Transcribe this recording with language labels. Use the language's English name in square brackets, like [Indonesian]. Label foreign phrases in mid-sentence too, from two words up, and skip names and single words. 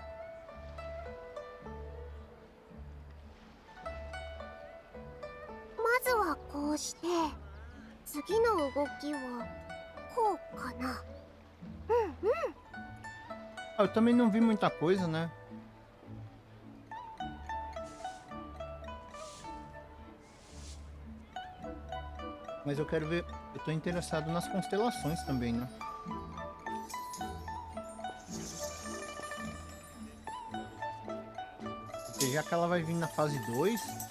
[Japanese] まずはこうして、次の動きはこうかな。 [Portuguese] Ah, eu também não vi muita coisa, né? Mas eu quero ver. Eu tô interessado nas constelações também, né? Porque já que ela vai vir na fase 2.